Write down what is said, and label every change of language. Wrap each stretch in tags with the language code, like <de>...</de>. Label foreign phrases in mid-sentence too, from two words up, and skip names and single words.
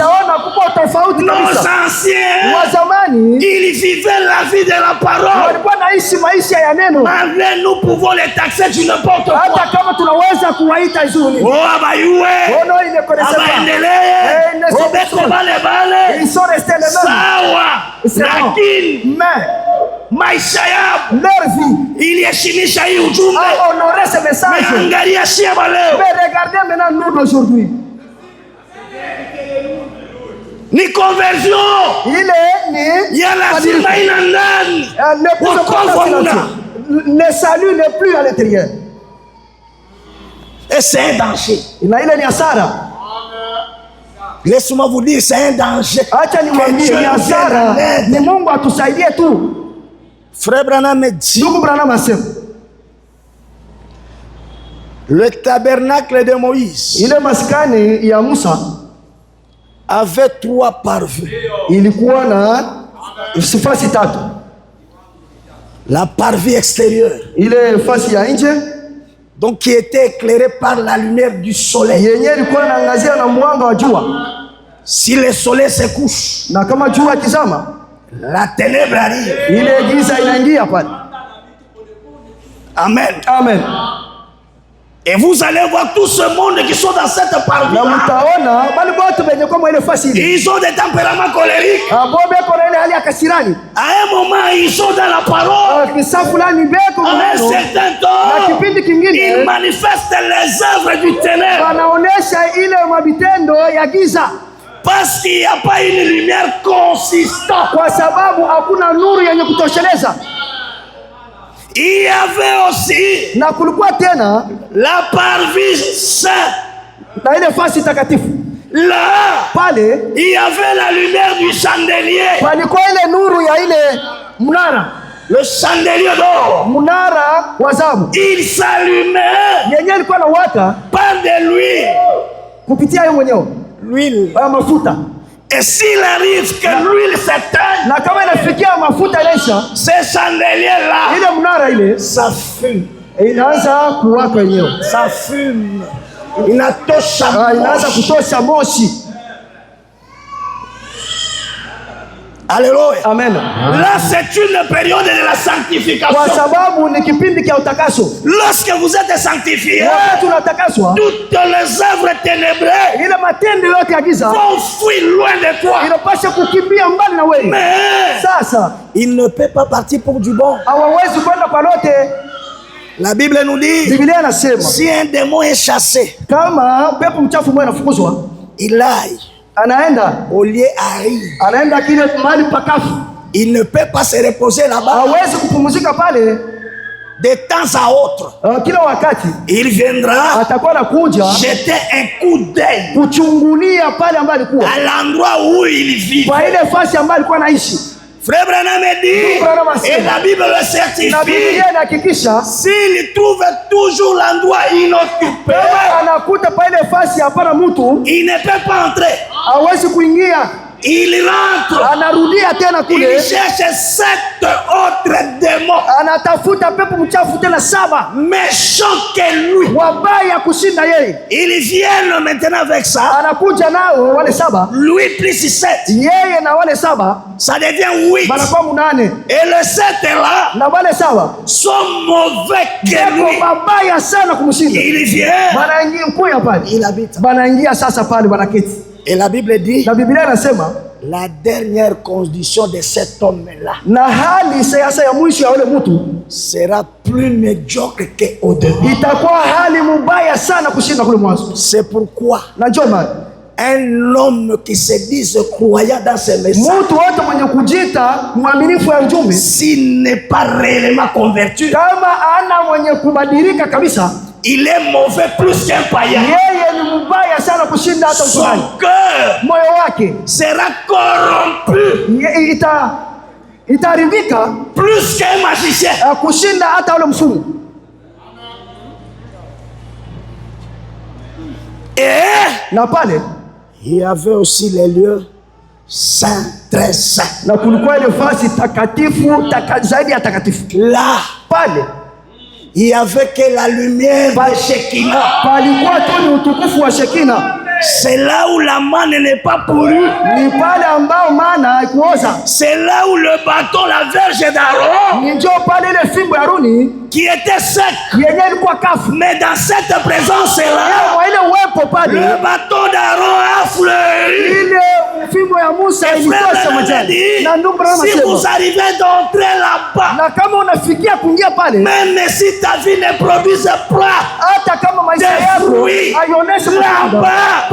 <fr>Nos anciens, ils vivaient la vie de la parole. Malgré nous pouvons les taxer du n'importe quoi.</fr> <sw>Oh, abayoué, abaendelee,</sw> <fr>ils sont restés les mêmes. Mais</fr> <sw>maisha yao,</sw> <fr>leur vie,</fr> <sw>iliheshimisha hii ujumbe,</sw> <fr>a honoré ce message.</fr> <sw>Mais angalia shia leo.</sw> <fr>Mais regardez maintenant nous d'aujourd'hui.</fr> <sw>Ni conversion.</sw> <fr>Il</fr> <sw>ya lazima ina ndani.</sw> <fr>Le salut n'est plus à l'intérieur. Et c'est un danger. Il a</fr> <sw>ni hasara.</sw> <fr>Laisse-moi vous dire, c'est un danger.</fr> <sw>Acha niwaambie ni hasara. Ni Mungu atusaidie tu.</sw> <fr>Frère Branham me dit,</fr> <sw>ndugu Branham asema,</sw> <fr>le tabernacle de Moïse,</fr> <sw>ile maskani ya Musa,</sw> <fr>avait 3 parvis.</fr> <sw>Ilikuwa na fasi tatu.</sw> <fr>La parvis extérieure,</fr> <sw>Ile fasi ya nje,</sw> <fr>donc qui était éclairée par la lumière du soleil.</fr> <sw>yenye ilikuwa inaangazia na mwanga wa jua.</sw> <fr>Si le soleil se couche,</fr> <sw>Na kama jua kizama,</sw> <fr>la ténèbre arrive.</fr> <sw>ile giza inaingia pale. Amen. Amen.</sw> <fr>Et vous allez voir tout ce monde qui sont dans cette parvis.</fr> <sw>Na mtaona bali bote benye kwa ile fasi ile.</sw> <fr>Ils ont des tempéraments colériques.</fr> <sw>Abo beko na ile hali ya kasirani.</sw> <fr>À un moment, ils sont dans la parole.</fr> <sw>Kisa fulani beko</sw> <fr>À un</fr> <sw>maneno.</sw> <fr>certain</fr> <sw>Na</sw> <fr>temps,</fr> <sw>kipindi</sw> <fr>ils</fr> <sw>kingine</sw> <fr>manifestent les œuvres du ténèbre.</fr> <sw>wanaonesha ile mabitendo ya giza,</sw> <fr>Parce qu'il n'y a pas une lumière consistante.</fr> <sw>kwa sababu hakuna nuru yenye kutosheleza.</sw> <fr>Il y avait aussi</fr> <sw>Na kulikuwa tena</sw> <fr>la parvis sainte.</fr> <sw>na ile fasi takatifu.</sw> <fr>Là,</fr> <sw>Pale</sw> <fr>il y avait la lumière du chandelier.</fr> <sw>palikuwa ile nuru ya ile mnara,</sw> <fr>Le chandelier d'or.</fr> <sw>mnara wa zahabu</sw> <fr>Il s'allumait</fr> <sw>yenye ilikuwa na waka</sw> <fr>par de l'huile.</fr> <sw>kupitia yeye mwenyewe</sw> <fr>L'huile.</fr> <sw>haya mafuta.</sw> <fr>Et s'il arrive que l'huile s'éteigne,</fr> <sw>Na kama inafikia mafuta inaisha,</sw> <fr>ce chandelier-là,</fr> <sw>ile mnara ile</sw> <fr>ça fume.</fr> <sw>inaanza kuwaka yenyewe,</sw> <fr>Ça fume.</fr> <sw>Inatosha inaanza moshi. kutosha moshi. Alléluia. Amen.</sw> <fr>Là, c'est une période de la</fr> <sw>Kwa</sw> <fr>sanctification.</fr> <sw>sababu ni kipindi cha utakaso.</sw> <fr>Lorsque vous êtes sanctifié,</fr> <sw>Wakati tunatakaswa,</sw> <fr>toutes les œuvres ténébreuses</fr> <sw>ile matendo yote ya giza</sw> <fr>vont fuir loin de toi.</fr> <sw>inapaswa kukimbia mbali na wewe.</sw> <fr>Mais</fr> <sw>Sasa</sw> <fr>il ne peut pas partir pour du bon.</fr> <sw>hawawezi kwenda kwa lote.</sw> <fr>La Bible nous dit,</fr> <sw>Biblia inasema</sw> <fr>si un démon est chassé,</fr> <sw>kama pepo mchafu mmoja anafukuzwa,</sw> <fr>il aille</fr> <sw>anaenda</sw> <fr>au lieu aride.</fr> <sw>anaenda kile mahali pakafu,</sw> <fr>Il ne peut pas se reposer là-bas.</fr> <sw>hawezi kupumzika pale.</sw> <fr>De temps à autre,</fr> <sw>Kila wakati</sw> <fr>il viendra</fr> <sw>atakuwa anakuja</sw> <fr>jeter un coup d'œil</fr> <sw>kuchungulia pale ambapo alikuwa,</sw> <fr>à l'endroit où il vit.</fr> <sw>kwa ile fasi ambayo alikuwa anaishi.</sw> <fr>Frère Branham dit, et la Bible le</fr> <sw>Na</sw> <fr>certifie,</fr> <sw>Biblia inahakikisha</sw> <fr>s'il trouve toujours l'endroit inoccupé,</fr> <sw>kama anakuta pa ile fasi hapana mtu,</sw> <fr>il ne peut pas entrer.</fr> <sw>hawezi kuingia,</sw> <fr>Il rentre.</fr> <sw>anarudia tena</sw> <fr>Il</fr> <sw>kule,</sw> <fr>cherche 7 autres démons,</fr> <sw>anatafuta pepo mchafu tena 7</sw> <fr>méchants que lui.</fr> <sw>wabaya kushinda yeye.</sw> <fr>Ils viennent maintenant avec ça.</fr> <sw>Anakuja nao wale 7,</sw> <fr>Lui plus 7.</fr> <sw>yeye na wale 7</sw> <fr>Ça devient 8.</fr> <sw>banakuwa 8,</sw> <fr>Et le 7 là</fr> <sw>na wale 7</sw> <fr>sont mauvais que</fr> <sw>pepo</sw> <fr>lui.</fr> <sw>mabaya sana kumshinda.</sw> <fr>Il vient.</fr> <sw>Banaingia mkuya pale,</sw> <fr>Il habite.</fr> <sw>banaingia sasa pale, banaketi.</sw> <fr>Et la Bible dit,</fr> <sw>Na Biblia inasema</sw> <fr>la dernière condition de cet homme-là</fr> <sw>na hali sasa ya mwisho ya yule mtu</sw> <fr>sera plus médiocre qu'au début.</fr> <sw>itakuwa hali mubaya sana kushinda kule mwanzo.</sw> <fr>C'est pourquoi</fr> <sw>Na njoo maana</sw> <fr>un homme qui se dit croyant dans ce message,</fr> <sw>mtu wote mwenye kujita mwaminifu ya ujumbe,</sw> <fr>s'il n'est pas réellement converti,</fr> <sw>kama ana mwenye kubadilika kabisa,</sw> <fr>il est mauvais plus qu'un païen.</fr> <sw>yeye ni mubaya sana kushinda hata</sw> <fr>Son</fr> <sw>mtumishi.</sw> <fr>cœur</fr> <sw>Moyo wake</sw> <fr>sera corrompu</fr> <sw>itaharibika</sw> <fr>plus qu'un magicien.</fr> <sw>kushinda hata ule mfumu.</sw> <fr>Et</fr> <sw>Na pale</sw> <fr>il y avait aussi les lieux saints, très saints.</fr> <sw>na kulikuwa ile fasi takatifu zaidi ya takatifu.</sw> <fr>Là,</fr> <sw>Pale</sw> <fr>il y avait que la lumière de Shekinah.</fr> <sw>palikuwa tu ni utukufu wa Shekina.</sw> <fr>C'est là où la manne n'est pas pourrie.</fr> <sw>Ni pale ambao mana haikuoza.</sw> <fr>C'est là où le bâton, la verge d'Aaron,</fr> <sw>Ni njoo pale ile fimbo ya Haruni</sw> <fr>qui était sec.</fr> <sw>yenye ilikuwa kafu.</sw> <fr>Mais dans cette présence-là,</fr> <sw>Kwa ile uwepo pale,</sw> <fr>le bâton d'Aaron a fleuri.</fr> <sw>ile fimbo ya Musa</sw> <fr>Et</fr> <sw>ilikuwa</sw> <fr>frère Branham</fr> <sw>majani.</sw> <fr>dit,</fr> <sw>Na ndugu Branham</sw> <fr>si vous</fr> <sw>anasema,</sw> <fr>arrivez d'entrer là-bas,</fr> <sw>na kama unafikia kuingia pale,</sw> <fr>même si ta vie ne produise pas</fr> <sw>hata kama maisha</sw> <fr>des</fr> <sw>yako</sw> <fr>fruits,</fr> <sw>haionyeshi matunda</sw> <fr>là-bas,</fr>